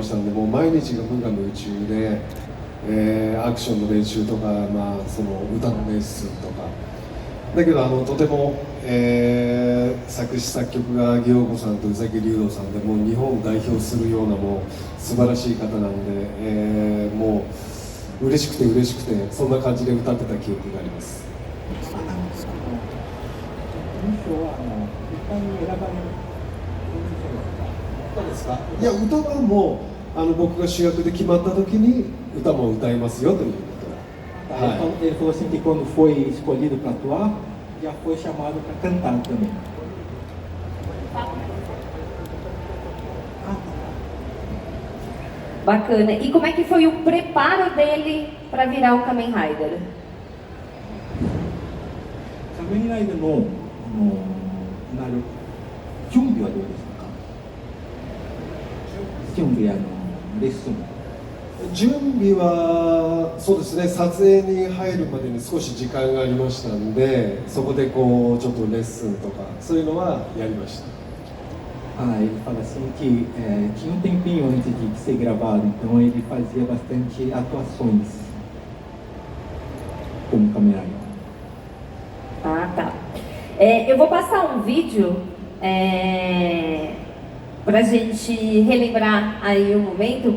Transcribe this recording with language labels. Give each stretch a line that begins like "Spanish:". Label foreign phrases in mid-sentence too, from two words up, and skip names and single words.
Japanese: したので、もう毎日が無我夢中で、アクションの練習とか、その歌のレッスンとかだけどとても、作詞作曲が祇陽子さんと宇崎竜童さんでもう日本を代表するようなもう素晴らしい方なんで、もう嬉しくて嬉しくてそんな感じで歌ってた記憶があります。いや、歌はもう僕が主役で決まった時に歌も歌いますよということは、
Portuguese: Ele falou assim que quando foi escolhido para atuar, já foi chamado para cantar também. Bacana. E como é que foi o preparo dele para virar o Kamen Rider?
Japanese: Kamen Rider のなる準備はどうですか？準備レッスン。準備はそうですね、撮影に入るまでに少し時間がありましたんで、そこでこうちょっとレッスンとかそういうのはやりました。
Portuguese: Ele fala assim que tinha um tempinho antes de ser gravado, então ele fazia bastante atuações como Kamen Rider. Ah, tá. Eu vou passar um vídeo pra gente relembrar aí o momento.